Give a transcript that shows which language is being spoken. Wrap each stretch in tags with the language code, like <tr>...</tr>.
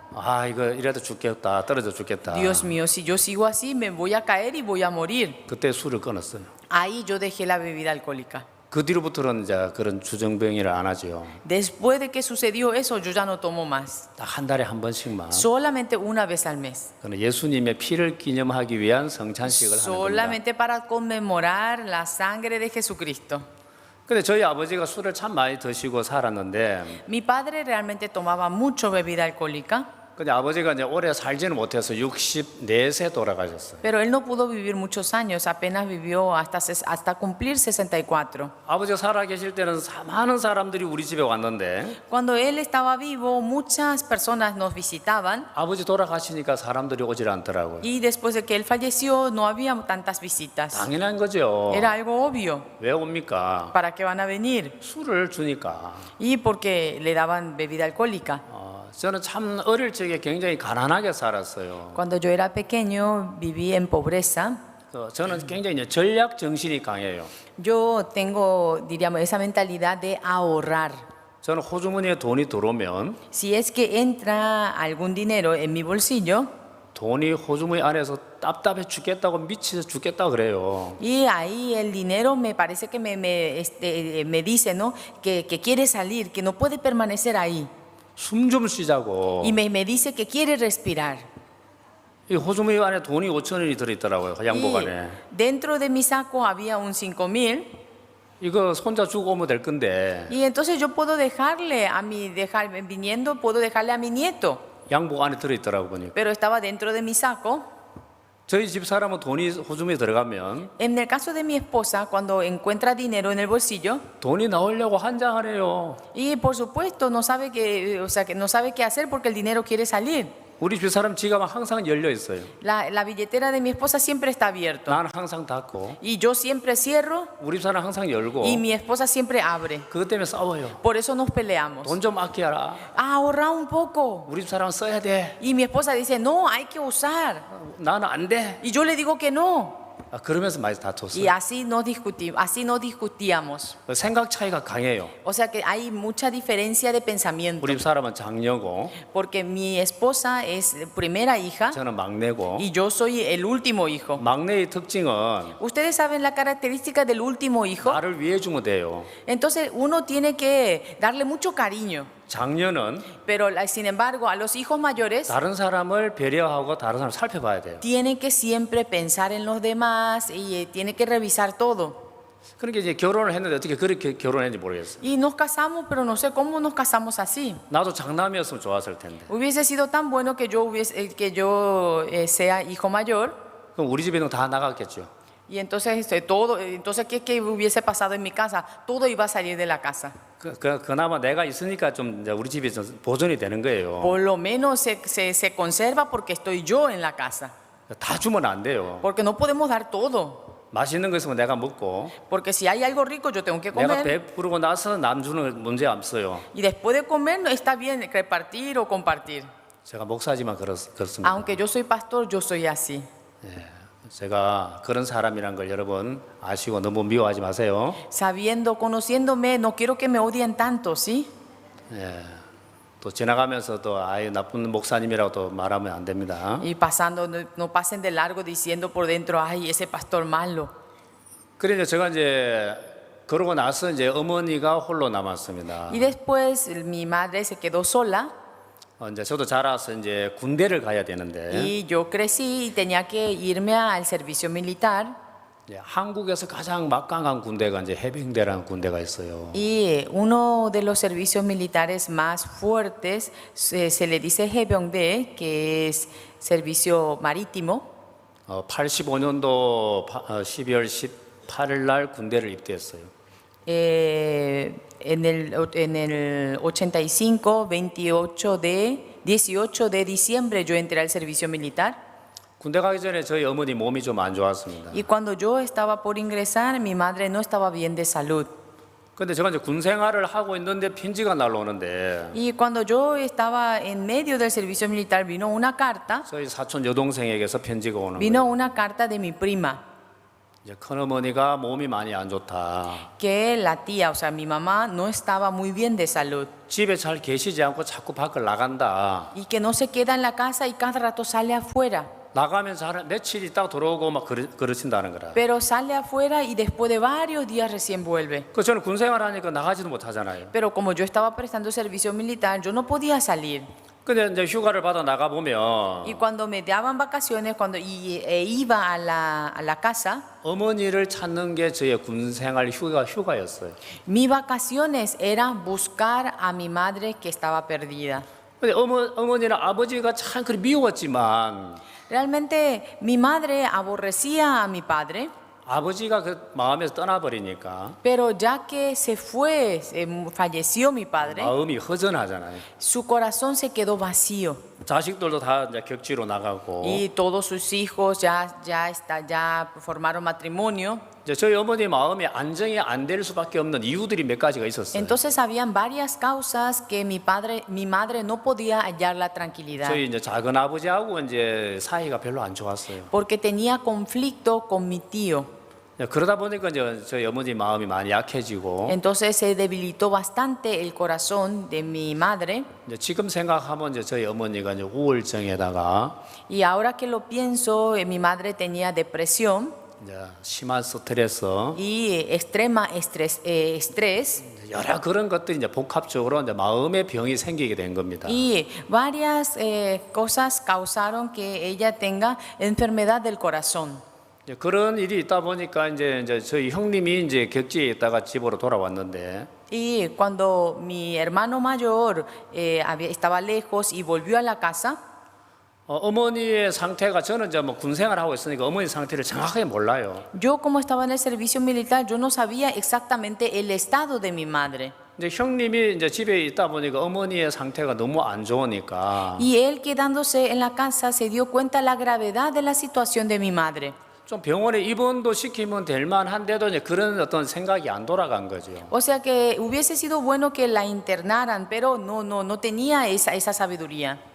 <ko>아 이거 이래도 죽겠다, 떨어져 죽겠다.</ko> <es>Dios mío, si yo sigo así me voy a caer y voy a morir.</es> <ko>그때 술을 끊었어요.</ko> <es>Ahí yo dejé la bebida alcohólica.</es> <ko>그 뒤로부터는 이제 그런 주정뱅이를 안 하죠.</ko> <es>Después de que sucedió eso, yo ya no tomo más.</es> <ko>딱 한 달에 한 번씩만.</ko> <es>Solamente una vez al mes.</es> <ko>그는 예수님의 피를 기념하기 위한 성찬식을 하는 겁니다.</ko> <es>Solamente para conmemorar la sangre de Jesucristo.</es> <ko>근데 저희 아버지가 술을 참 많이 드시고 살았는데</ko> <es>Mi padre realmente tomaba mucho bebida alcohólica.</es> <ko>근데 아버지가 이제 오래 살지는 못해서 64세 돌아가셨어요.</ko> <es>Pero él no pudo vivir muchos años, apenas vivió hasta cumplir 64.</es> <ko>아버지가 살아 계실 때는 많은 사람들이 우리 집에 왔는데</ko> <es>Cuando él estaba vivo, muchas personas nos visitaban</es> <ko>아버지 돌아가시니까 사람들이 오질 않더라고요.</ko> <es>y después de que él falleció no había tantas visitas.</es> <ko>당연한 거죠.</ko> <es>Era algo obvio.</es> <ko>왜 옵니까?</ko> <es>¿Para qué van a venir?</es> <ko>술을 주니까.</ko> <es>Y porque le daban bebida alcohólica.</es> <ko>저는 참 어릴 적에 굉장히 가난하게 살았어요.</ko> <es>Cuando yo era pequeño viví en pobreza.</es> <ko>저는 굉장히 이제 전략 정신이 강해요.</ko> <es>Yo tengo, diríamos, esa mentalidad de ahorrar.</es> <ko>저는 호주머니에 돈이 들어오면</ko> <es>Si es que entra algún dinero en mi bolsillo,</es> <ko>돈이 호주머니 안에서 답답해 죽겠다고 미쳐 죽겠다 그래요.</ko> <es>y ahí el dinero me parece que me dice, ¿no? que quiere salir, que no puede permanecer ahí.</es> <ko>숨 좀 쉬자고.</ko> <es>Y me dice que quiere respirar.</es> <ko>이 호주머니 안에 돈이 5,000원이 들어있더라고요. 양복</ko> <es>Y</es> <ko>안에.</ko> <es>dentro de mi saco había un 5,000.</es> <ko>이거 손자 주고 오면 될 건데</ko> <es>Y entonces yo puedo viniendo, puedo dejarle a mi nieto.</es> <ko>양복 안에 들어있더라고 보니까.</ko> <es>Pero estaba dentro de mi saco.</es> <ko>저희 집 사람은 돈이 호주머니에 들어가면</ko> <es>En el caso de mi esposa, cuando encuentra dinero en el bolsillo,</es> <ko>돈이 나오려고 한장하래요.</ko> <es>y por supuesto no sabe que no sabe qué hacer porque el dinero quiere salir.</es> <ko>우리 집 사람 지갑은 항상 열려 있어요.</ko> <es>La billetera de mi esposa siempre está abierta.</es> <ko>나는 항상 닫고</ko> <es>Y yo siempre cierro</es> <ko>우리 집 사람 항상 열고</ko> <es>y mi esposa siempre abre.</es> <ko>그것 때문에 싸워요.</ko> <es>Por eso nos peleamos.</es> <ko>돈 좀 아껴라.</ko> <es>Ahorra un poco.</es> <ko>우리 집 사람은 써야 돼.</ko> <es>Y mi esposa dice, no, hay que usar.</es> <ko>나는 안 돼.</ko> <es>Y yo le digo que no.</es> <ko>그러면서 많이</ko> <es>Y</es> <ko>다퉜어요.</ko> <es>así no discutíamos.</es> <ko>생각 차이가 강해요.</ko> <es>O sea que hay mucha diferencia de pensamiento.</es> <ko>우리 사람은 장녀고</ko> <es>Porque mi esposa es primera hija</es> <ko>저는 막내고</ko> <es>y yo soy el último hijo.</es> <ko>막내의 특징은</ko> <es>Ustedes saben la característica del último hijo.</es> <ko>나를 위해 주면 돼요.</ko> <es>Entonces uno tiene que darle mucho cariño.</es> <ko>장녀는</ko> <es>Pero sin embargo, a los hijos mayores</es> <ko>다른 사람을 배려하고 다른 사람을 살펴봐야 돼요.</ko> <es>tiene que siempre pensar en los demás y tiene que revisar todo.</es> <ko>그러니까 이제 결혼을 했는데 어떻게 그렇게 결혼했는지 모르겠어요.</ko> <es>Y nos casamos, pero no sé cómo nos casamos así.</es> <ko>나도 장남이었으면 좋았을 텐데.</ko> <es>Hubiese sido tan bueno que yo sea hijo mayor.</es> <ko>그럼 우리 집에는 다 나갔겠죠.</ko> <es>Y entonces ¿qué hubiese pasado en mi casa? Todo iba a salir de la casa.</es> <ko>그나마 내가 있으니까 좀 이제 우리 집에 좀 보존이 되는 거예요.</ko> <es>Por lo menos se conserva porque estoy yo en la casa.</es> <ko>다 주면 안 돼요.</ko> <es>Porque no podemos dar todo.</es> <ko>맛있는 거 있으면 내가 먹고</ko> <es>Porque si hay algo rico, yo tengo que</es> <ko>내가</ko> <es>comer.</es> <ko>베푸르고 나서 남 주는 문제 없어요.</ko> <es>Y después de comer, está bien repartir o compartir.</es> <ko>제가 목사지만 그렇습니다.</ko> <es>Aunque yo soy pastor, yo soy así.</es> <ko>제가 그런 사람이란 걸 여러분 아시고 너무 미워하지 마세요.</ko> <es>Sabiendo, conociéndome, no quiero que me odien tanto, ¿sí?</es> <ko>또 지나가면서 또 아예 나쁜 목사님이라고 또 말하면 안 됩니다.</ko> <es>Y pasando, no pasen de largo diciendo por dentro, ay, ese pastor malo.</es> <ko>그래서 제가 이제 그러고 나서 이제 어머니가 홀로 남았습니다.</ko> <es>Y después mi madre se quedó sola</es> <ko>이제 저도 자라서 이제 군대를 가야 되는데</ko> <es>y yo crecí y tenía que irme al servicio militar.</es> <ko>이제 한국에서 가장 막강한 군대가 이제 해병대라는 군대가 있어요.</ko> <es>Y uno de los servicios militares más fuertes se le dice Hebyeongdae, que es servicio marítimo.</es> <ko>85년도 12월 18일 날 군대를 입대했어요.</ko> <es>En el 85, 18 de diciembre yo entré al servicio militar.</es> <ko>군대 가기 전에 저희 어머니 몸이 좀 안 좋았습니다.</ko> <es>Y cuando yo estaba por ingresar, mi madre no estaba bien de salud.</es> <ko>근데 제가 이제 군 생활을 하고 있는데 편지가 날라오는데</ko> <es>Y cuando yo estaba en medio del servicio militar, vino una carta</es> <ko>저희 사촌 여동생에게서 편지가 오는 거예요.</ko> <es>carta de mi prima,</es> <ko>이제 큰어머니가 몸이 많이 안 좋다.</ko> <es>que la tía, o sea, mi mamá no estaba muy bien de salud</es> <ko>집에 잘 계시지 않고 자꾸 밖을 나간다.</ko> <es>y que no se queda en la casa y cada rato sale afuera.</es> <ko>나가면서 며칠 있다가 들어오고 막 그러신다는 거라.</ko> <es>Pero sale afuera y después de varios días recién vuelve.</es> <ko>그 저는 군 생활하니까 나가지도 못하잖아요.</ko> <es>Pero como yo estaba prestando servicio militar, yo no podía salir.</es> <ko>근데 이제 휴가를 받아 나가 보면</ko> <es>Y cuando me daban vacaciones, iba a la casa,</es> <ko>어머니를 찾는 게 저의 군 생활 휴가였어요.</ko> <es>mis vacaciones eran buscar a mi madre que estaba perdida.</es> <ko>근데 어머니는 아버지가 참 그리 미웠지만</ko> <es>Realmente mi madre aborrecía a mi padre,</es> <ko>아버지가 그 마음에서 떠나버리니까</ko> <es>pero ya que falleció mi padre,</es> <ko>마음이 허전하잖아요.</ko> <es>su corazón se quedó vacío.</es> <ko>자식들도 다 이제 격지로 나가고</ko> <es>Y todos sus hijos ya formaron matrimonio.</es> <ko>이제 저희 어머니 마음이 안정이 안 될 수밖에 없는 이유들이 몇 가지가 있었어요.</ko> <es>Entonces habían varias causas que mi madre no podía hallar la tranquilidad,</es> <ko>저희 이제 작은 아버지하고 이제 사이가 별로 안 좋았어요.</ko> <es>porque tenía conflicto con mi tío.</es> <ko>그러다 보니까 이제 저희 어머니 마음이 많이 약해지고</ko> <es>Entonces se debilitó bastante el corazón de mi madre.</es> <ko>이제 지금 생각하면 이제 저희 어머니가 이제 우울증에다가</ko> <es>Y ahora que lo pienso, mi madre tenía depresión</es> <ko>이제 심한 스트레스</ko> <es>y extrema estrés.</es> <ko>여러 그런 것들이 이제 복합적으로 이제 마음의 병이 생기게 된 겁니다.</ko> <es>Y varias cosas causaron que ella tenga enfermedad del corazón.</es> <ko>이제 그런 일이 있다 보니까 이제 저희 형님이 이제 격지에 있다가 집으로 돌아왔는데</ko> <es>Y cuando mi hermano mayor estaba lejos y volvió a la casa,</es> <ko>어머니의 상태가 저는 이제 뭐 군 생활하고 있으니까 어머니 상태를 정확하게 몰라요.</ko> <es>yo como estaba en el servicio militar, yo no sabía exactamente el estado de mi madre.</es> <ko>이제 형님이 이제 집에 있다 보니까 어머니의 상태가 너무 안 좋으니까</ko> <es>Y él quedándose en la casa se dio cuenta la gravedad de la situación de mi madre.</es> <ko>좀 병원에 입원도 시키면 될 만한데도 이제 그런 어떤 생각이 안 돌아간 거죠.</ko> <es>O sea que hubiese sido bueno que la internaran, pero no tenía esa sabiduría.</es>